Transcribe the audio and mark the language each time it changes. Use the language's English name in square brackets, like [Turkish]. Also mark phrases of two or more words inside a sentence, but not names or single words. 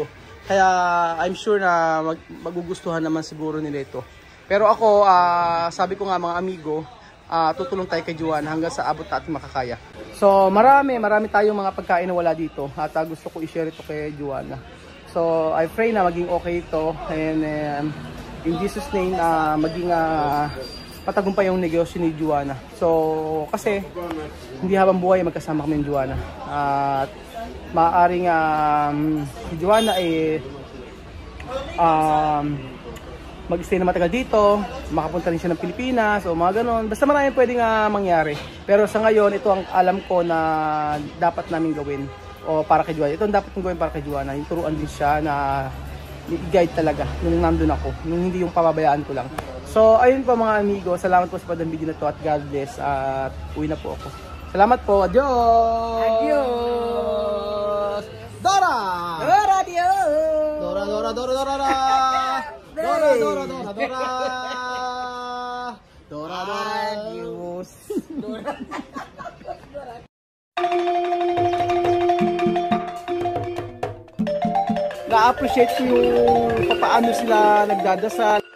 [Filipino] Kaya, [English] I'm sure [Filipino] na magugustuhan naman siguro nila ito. Pero ako, sabi ko nga mga amigo, tutulong tayo kay Joanna hanggang sa abot natin makakaya. So, marami tayong mga pagkain na wala dito. At gusto ko i-share ito kay Joanna. So, [English] I pray [Filipino] na maging okay ito. [English] And in Jesus' name, [Filipino] maging patagumpay yung negosyo ni Joanna. So, kasi hindi habang buhay magkasama kami ni Joanna. At maaaring si Joanna ay mag-stay na matagal dito, makapunta rin siya ng Pilipinas o mga ganon. Basta marami pwedeng mangyari. Pero sa ngayon, ito ang alam ko na dapat namin gawin o para kay Joanna. Ito ang dapat kong gawin para kay Joanna. Yung turuan din siya na i-guide talaga nung nandun ako, nung hindi yung pababayaan ko lang. So, ayun po mga amigo. Salamat po sa panonood ng video na to at [English] God bless. [Filipino] At uwi na po ako. Salamat po. Adios! Adios! Dora! Dora, adios! Dora! Dora! Dora! Dora! Dora! Dora! Adios! Dora! Na-appreciate ko yung paano sila nagdadasal.